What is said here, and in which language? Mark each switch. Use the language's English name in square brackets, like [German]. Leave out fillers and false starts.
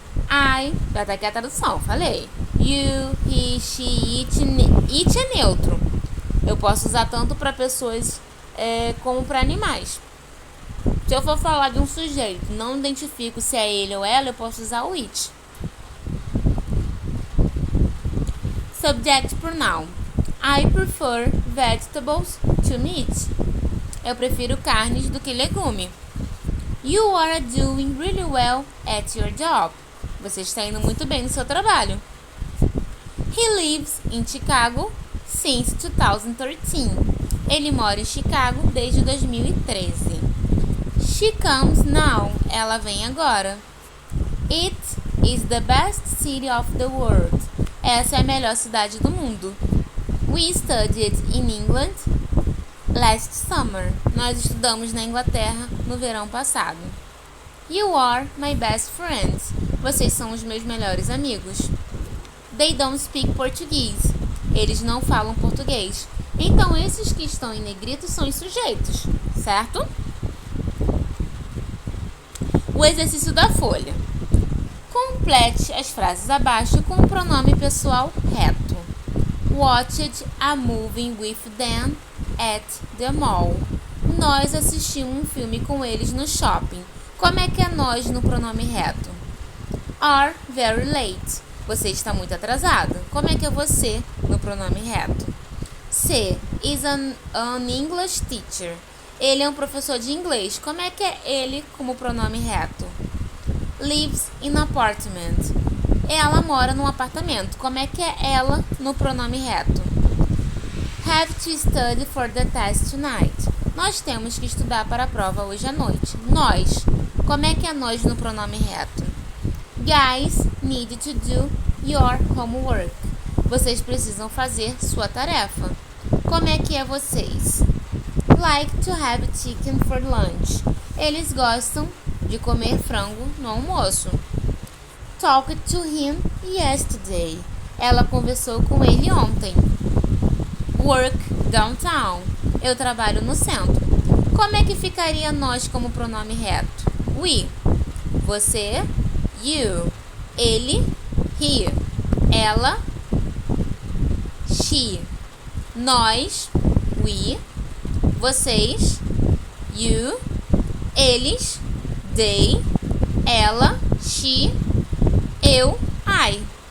[Portuguese] I, já tá aqui a tradução, falei. You, he, she, it é neutro. Eu posso usar tanto para pessoas como para animais. Se eu for falar de um sujeito, não identifico se é ele ou ela, eu posso usar o it. [English] Subject pronoun. I prefer vegetables to meat. [Portuguese] Eu prefiro carnes do que legume. [English] You are doing really well at your job. [Portuguese] Você está indo muito bem no seu trabalho. [English] He lives in Chicago since 2013. [Portuguese] Ele mora em Chicago desde 2013. [English] She comes now. [Portuguese] Ela vem agora. [English] It is the best city of the world. [Portuguese] Essa é a melhor cidade do mundo. [English] We studied in England last summer. [Portuguese] Nós estudamos na Inglaterra no verão passado. [English] You are my best friends. [Portuguese] Vocês são os meus melhores amigos. [English] They don't speak Portuguese. [Portuguese] Eles não falam português. Então, esses que estão em negrito são os sujeitos, certo? O exercício da folha. Complete as frases abaixo com o pronome pessoal reto. [English] Watched a movie with them at the mall. [Portuguese] Nós assistimos um filme com eles no shopping. Como é que é nós no pronome reto? [English] Are very late. [Portuguese] Você está muito atrasado. Como é que é você no pronome reto? C. [English] Is an English teacher. [Portuguese] Ele é um professor de inglês. Como é que é ele como pronome reto? [English] Lives in apartment. [Portuguese] Ela mora num apartamento. Como é que é ela no pronome reto? [English] Have to study for the test tonight. [Portuguese] Nós temos que estudar para a prova hoje à noite. Nós. Como é que é nós no pronome reto? [English] Guys need to do your homework. [Portuguese] Vocês precisam fazer sua tarefa. Como é que é vocês? [English] Like to have chicken for lunch. [Portuguese] Eles gostam de comer frango no almoço. [English] Talked to him yesterday. [Portuguese] Ela conversou com ele ontem. [English] Work downtown. [Portuguese] Eu trabalho no centro. Como é que ficaria nós como pronome reto? [English] We. Você. You. Ele. He. Ela. She. Nós. We. Vocês. You. Eles. They. Ela. She. Eu. I.